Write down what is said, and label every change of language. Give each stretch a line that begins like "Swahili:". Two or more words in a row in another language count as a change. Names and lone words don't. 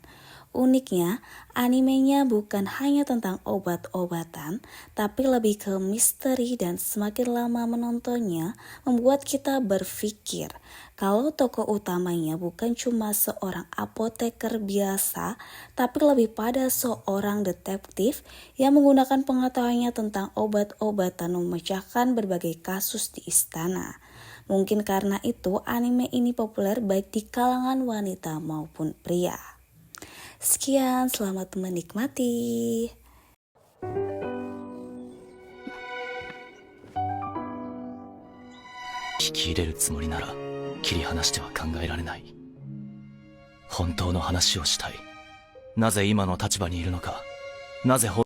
Indonesian: Uniknya, animenya bukan hanya tentang obat-obatan, tapi lebih ke misteri dan semakin lama menontonnya membuat kita berpikir kalau tokoh utamanya bukan cuma seorang apoteker biasa, tapi lebih pada seorang detektif yang menggunakan pengetahuannya tentang obat-obatan memecahkan berbagai kasus di istana. Mungkin karena itu anime ini populer baik di kalangan wanita maupun pria. Sekian, selamat menikmati.
Japanese: 聞き入れるつもりなら切り離しては考えられない。本当の話をしたい。なぜ今の立場にいるのか、なぜ